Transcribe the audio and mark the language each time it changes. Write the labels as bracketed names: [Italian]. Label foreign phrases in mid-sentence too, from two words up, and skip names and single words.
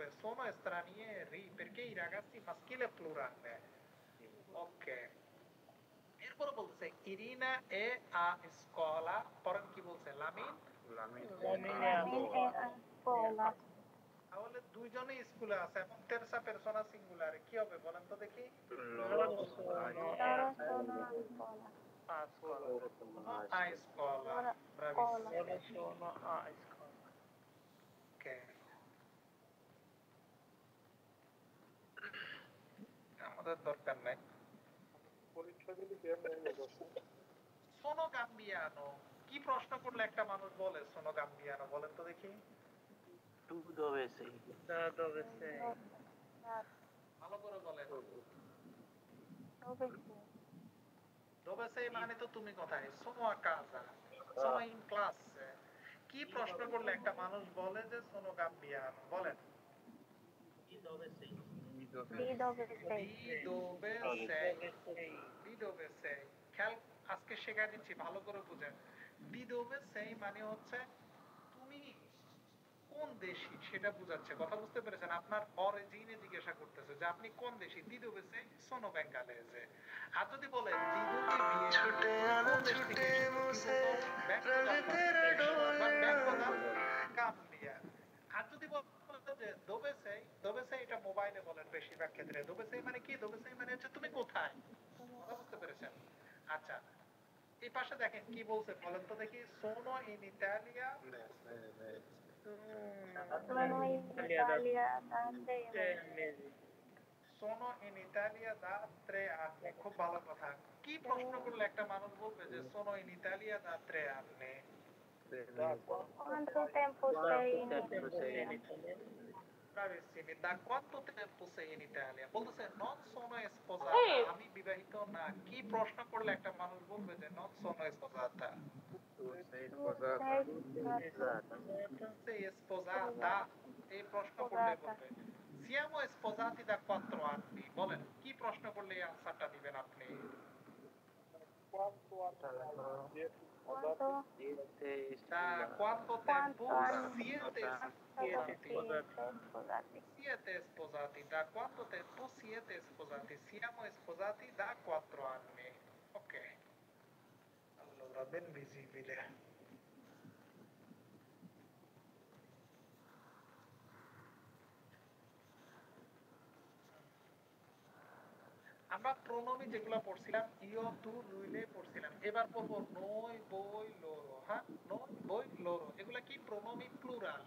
[Italian] Sono stranieri, perché i ragazzi maschile plurale। Ok, [Bangla] এরপর বলছে [Italian] Irina è a scuola, [Bangla] পরেন কি বলছে? Lamin তাহলে দুইজনেই স্কুলে আছে এবং [Italian] terza persona singolare [Bangla] কি হবে বলেন তো দেখি? [Italian] A scuola, bravissimo। [Bangla] Okay, আমাদের দরকার নাই। [Italian] sono gambiano [Bangla] কি প্রশ্ন করলে একটা মানুষ বলে [Italian] sono gambiano [Bangla] বলেন তো দেখি? ভালো করে বলেন। [Italian] dove sei [Bangla] মানে তো তুমি কোথায়? [Italian] sono a casa, sono in classe। [Bangla] কি প্রশ্ন করলে একটা মানুষ বলে যে [Italian] sono gambiano? [Bangla] বলেন। [Italian] Di dove sei? [Bangla] খেয়াল আজকে শেখা দিচ্ছি, ভালো করে বুঝেন। [Italian] di dove sei [Bangla] মানে হচ্ছে তুমি কোন দেশি সেটা বোঝাচ্ছে। কথা বুঝতে পেরেছেন? আপনার অরিজিনে জিজ্ঞাসা করতেছে যে আপনি কোন দেশি। [Italian] di dove sei sono bengalese. [Bangla] আর যদি বলে [Italian] di dove vieni [Bangla] কোন দেশ থেকে এসেছো, গাম্বিয়া। আর যদি বলে যে [Italian] dove sei [Bangla] এটা মোবাইলে বলেন বেশিরভাগ ক্ষেত্রে। [Italian] dove sei [Bangla] মানে কি? [Italian] dove sei [Bangla] মানে হচ্ছে তুমি কোথায়। কথা বুঝতে পেরেছেন? আচ্ছা, এই পাশে দেখেন কি বলছে বলেন তো দেখি? [Italian] sono in Italia da 3 anni। [Bangla] খুব ভালো কথা। কি প্রশ্ন করলে একটা মানুষ বলবে যে [Italian] sono in Italia da 3 anni? Quanto tempo sei in Italia? Bravissimi, da quanto tempo sei in Italia? [Bangla] বলতেছে [Italian] non sono sposata, [Bangla] আমি বিবাহিত না। কি প্রশ্ন করলে একটা মানুষ বলবে যে [Italian] non sono sposata? sei sposata, [Bangla] এই প্রশ্ন করলে বলবে। [Italian] siamo sposati da 4 anni, [Bangla] বলেন কি প্রশ্ন করলে এই আনসারটা দিবেন আপনি? [Italian] Da quanto tempo siete sposati? Siete sposati, da quanto tempo siete sposati? Siamo sposati da 4 anni। Ok, allora ben visibile। [Bangla] আমরা প্রোনোমি যেগুলো পড়ছিলাম [Italian] io tu lui lei [Bangla] পড়ছিলাম, এবার পড়বো [Italian] noi voi loro. [Bangla] হ্যাঁ, [Italian] noi voi loro [Bangla] এগুলা কি? [Italian] pronomi plurali.